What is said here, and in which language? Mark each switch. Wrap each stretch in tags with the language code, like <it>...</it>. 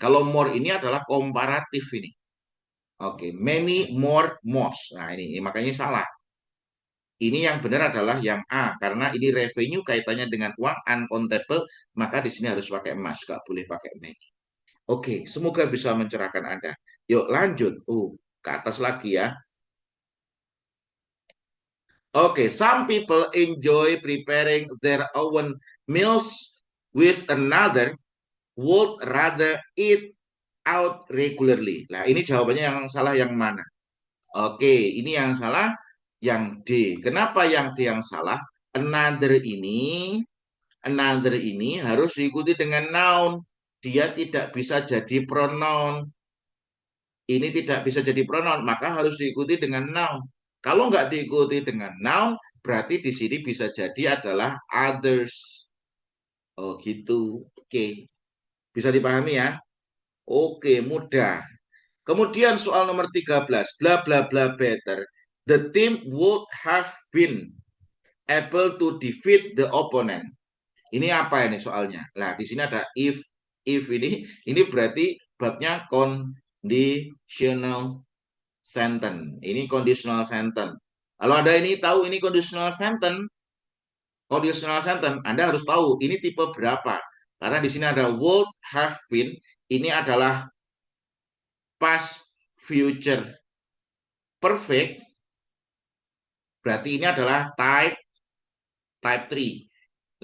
<id>Kalau more ini adalah komparatif ini. Oke, many, more, most. Nah, ini makanya salah. Ini yang benar adalah yang A, karena ini revenue kaitannya dengan uang, uncountable, maka di sini harus pakai emas, nggak boleh pakai many. Oke, semoga bisa mencerahkan Anda. Yuk lanjut. Ke atas lagi ya.</id> <en>Oke, some people enjoy preparing their own meals with another would rather eat out regularly.</en> <id>Nah, ini jawabannya yang salah yang mana? Oke, ini yang salah yang D. Kenapa yang D yang salah? Another ini harus diikuti dengan noun. Dia tidak bisa jadi pronoun. Ini tidak bisa jadi pronoun, maka harus diikuti dengan noun. Kalau nggak diikuti dengan noun, berarti di sini bisa jadi adalah others. Oh gitu. Oke. Bisa dipahami ya? Oke, mudah. Kemudian soal nomor 13. Bla bla bla better.</id> <en>The team would have been able to defeat the opponent.</en> <id>Ini apa ini soalnya? Nah, di sini ada if ini berarti babnya conditional sentence. Ini conditional sentence. Kalau ada ini tahu ini conditional sentence, Anda harus tahu ini tipe berapa. Karena di sini ada would have been, ini adalah past future perfect, berarti ini adalah type 3.</id>